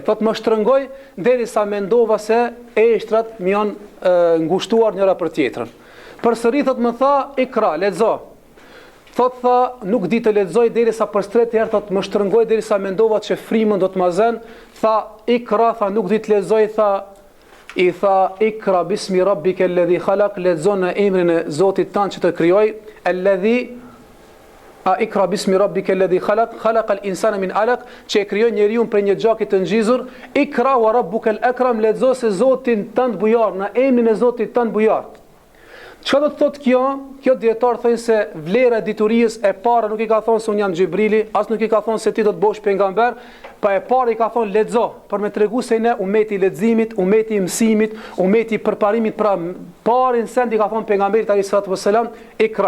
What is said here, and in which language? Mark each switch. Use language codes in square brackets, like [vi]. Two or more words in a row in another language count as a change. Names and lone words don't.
[sq] Thot më shtrëngoj derisa mendova se eshtrat më janë ngushtuar njëra për tjetrën. Përsëri thot më tha ikra, lexo. Thot tha nuk di të lexoj derisa për 3 herë thot më shtrëngoj derisa mendova se frymën do të ma zën. Tha ikra, tha nuk di të lexoj, i tha [ar] اقرأ باسم ربك الذي خلق, [sq] lexo në emrin e Zotit tanë që të krijoi, [ar] اقرأ باسم ربك الذي خلق خلق الإنسان من علق, [sq] që e krijoi njeriu prej një gjaki të ngjizur. [ar] اقرأ وربك الأكرم, [sq] lexo se Zotin tanë bujar, në emrin e Zotit tanë bujar. Çka do të thotë kjo? Kjo dietar thonë se vlera e diturisë e para nuk i ka thonë se un jam Xhibrili, as nuk i ka thonë se ti do të bësh pejgamber, pa e para i ka thonë lexo, për me tregu se ne umeti i leximit, umeti i mësimit, umeti i përparimit, pra parin send i ka thonë pejgamberit [ar] عليه الصلاة والسلام اقرأ.